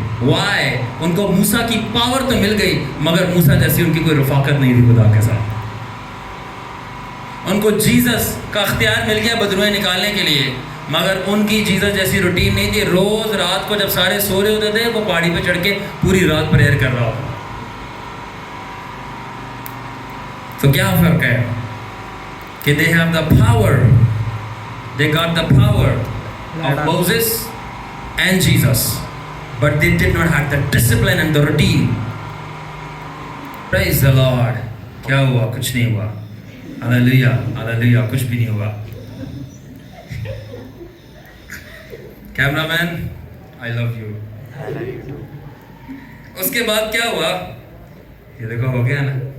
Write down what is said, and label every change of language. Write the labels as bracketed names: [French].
[Urdu] Y? ان کو موسیٰ کی power تو مل گئی مگر موسیٰ جیسی ان کی کوئی رفاقت نہیں تھی خدا کے ساتھ. ان کو جیزس کا اختیار مل گیا بدروہیں نکالنے کے لیے، مگر ان کی جیزس جیسی روٹین نہیں تھی. روز رات کو جب سارے سو رہے ہوتے تھے وہ پہاڑی پہ چڑھ کے پوری رات پریئر کر رہا ہوتا. تو کیا فرق ہے کہ [English] they have the power, they got the power of Moses and Jesus, but they did not have the discipline and the routine. Praise the Lord. [Urdu] کیا ہوا؟ کچھ نہیں ہوا. ہلیلویا ہلیلویا، کچھ بھی نہیں ہوا. Camera main I love you. اس کے بعد کیا ہوا؟ یہ دیکھو ہو گیا نا.